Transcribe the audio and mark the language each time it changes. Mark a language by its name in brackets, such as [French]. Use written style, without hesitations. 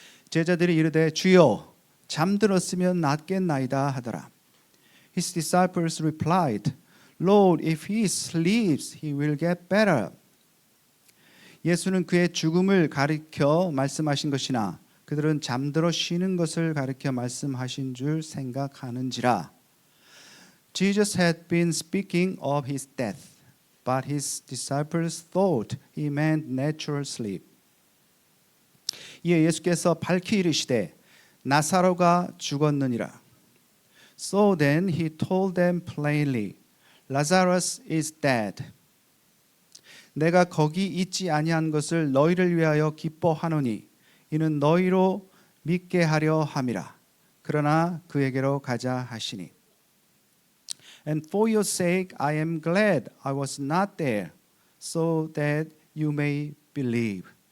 [Korean] 제자들이 이르되 주여 잠들었으면 낫겠나이다 하더라. [English] His disciples replied, Lord, if he sleeps, he will get better. [Korean] 예수는 그의 죽음을 가리켜 말씀하신 것이나 그들은 잠들어 쉬는 것을 가리켜 말씀하신 줄 생각하는지라. [English] Jesus had been speaking of his death, but his disciples thought he meant natural sleep. [Korean] 이에 예수께서 밝히 이르시되 나사로가 죽었느니라. [English] So then he told them plainly, Lazarus is dead. [Korean] 내가 거기 있지 아니한 것을 너희를 위하여 기뻐하노니 이는 너희로 믿게 하려 함이라. 그러나 그에게로 가자 하시니. [English] And for your sake I am glad I was not there, so that you may believe.